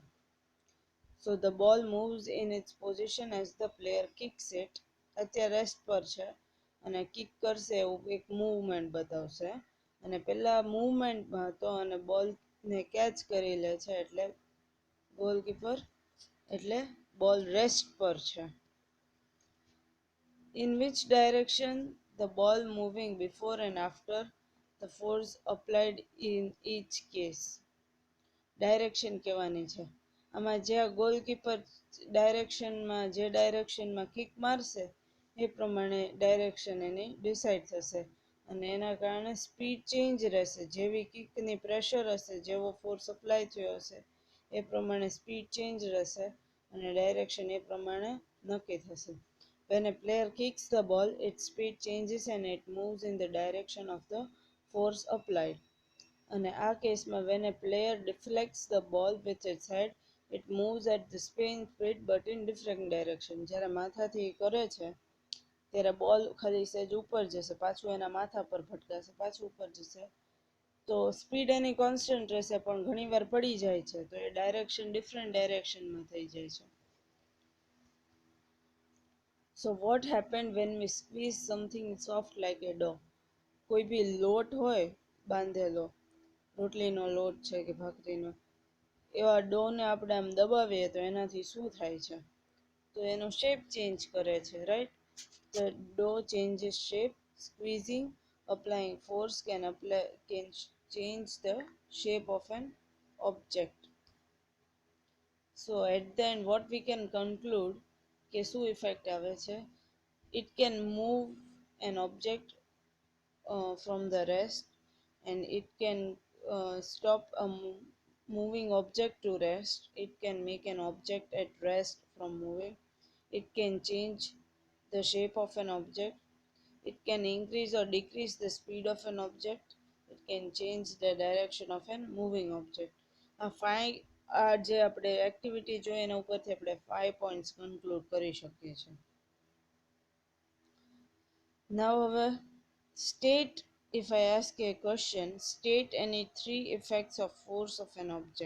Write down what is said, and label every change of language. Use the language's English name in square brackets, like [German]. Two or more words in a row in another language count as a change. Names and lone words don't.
[English] So the ball moves in its position as the player kicks it. [Gujarati] અત્યારે રેસ્ટ પર છે અને કિક કરશે એવું એક મૂવમેન્ટ બતાવશે. અને પેલા મૂવમેન્ટમાં હતો અને બોલને કેચ કરી લે છે એટલે ગોલકીપર એટલે [English] ball rest [Gujarati] પર છે. [English] In which direction the ball moving before and after the force applied in each case. [Gujarati] ડાયરેક્શન કહેવાની છે. આમાં જે ગોલકીપર ડાયરેક્શનમાં જે ડાયરેક્શનમાં કિક મારશે એ પ્રમાણે ડાયરેક્શન એની ડિસાઇડ થશે અને એના કારણે [English] speed change [Gujarati] રહેશે. જેવી કિકની પ્રેશર હશે, જેવો ફોર્સ અપ્લાય થયો હશે એ પ્રમાણે [English] speed change [Gujarati] રહેશે અને ડાયરેક્શન એ પ્રમાણે નક્કી થશે. [English] When a player kicks the ball, its speed changes and it moves in the direction of the force applied. [Gujarati] અને આ કેસમાં [English] when a player deflects the ball with its head, it moves at the same speed but in different direction. [Gujarati] જ્યારે માથાથી કરે છે ત્યારે બોલ ખાલી સહેજ ઉપર જશે, પાછું એના માથા પર ભટકાશે, પાછું ઉપર જશે. તો સ્પીડ એની કોન્સ્ટન્ટ રહેશે પણ ઘણીવાર પડી જાય છે તો એ ડાયરેક્શન [English] different direction [Gujarati] થઈ જાય છે. [English] So what happened when we squeeze something soft like a dough? [Gujarati] કોઈ બી લોટ હોય બાંધેલો, રોટલીનો લોટ છે કે ભાખરીનો, એવા ડોને આપણે આમ દબાવીએ તો એનાથી શું થાય છે? તો એનો [English] shape change [Gujarati] કરે છે, રાઈટ? [English] The dough changes shape. Squeezing, applying force can change the shape of an object. So at the end what we can conclude [Gujarati] કે શું ઇફેક્ટ આવે છે? [English] It can move an object from the rest, and it can stop a moving object to rest. It can make an object at rest from moving. It can change the shape of an object. It can increase or decrease the speed of an object. It can change the direction of an moving object. [Gujarati] આ જે આપણે એક્ટિવિટી જોઈએ એના ઉપરથી આપણે 5 [English] points conclude [Gujarati] કરી શકીએ છીએ. [English] Now હવે state, if I ask a question, state any 3 effects of force of an object.